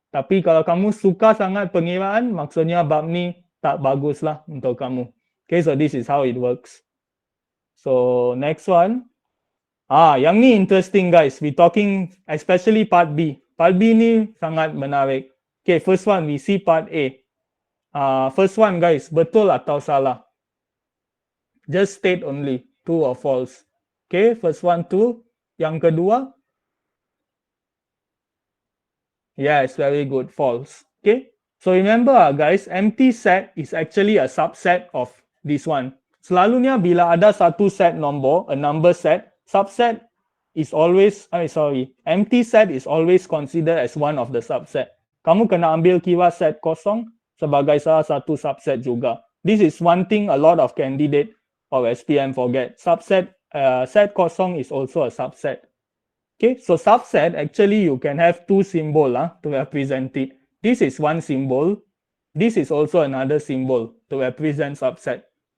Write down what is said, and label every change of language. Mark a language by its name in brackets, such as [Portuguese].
[Malay] Tapi kalau kamu suka sangat pengiraan, maksudnya bab ni tak bagus lah untuk kamu. [English] Okay, so this is how it works. So next one. [Malay] Yang ni [English] interesting guys. We talking especially part B. Part B [Malay] ni sangat menarik. [English] Okay, first one we see part A. First one guys, betul atau salah? Just state only, true or false. Okay, first one true. [Malay] Yang kedua? [English] Yes, very good, false. Okay, so remember guys, empty set is actually a subset of this one. [Malay] Selalunya bila ada satu set nombor, [English] a number set, subset is always, empty set is always considered as one of the subset. [Malay] Kamu kena ambil kira set kosong sebagai salah satu subset juga. [English] This is one thing a lot of candidate or SPM forget. Subset, [Malay] set kosong [English] is also a subset. Okay, so subset actually you can have two symbols to represent it. This is one symbol. This is also another symbol to represent subset.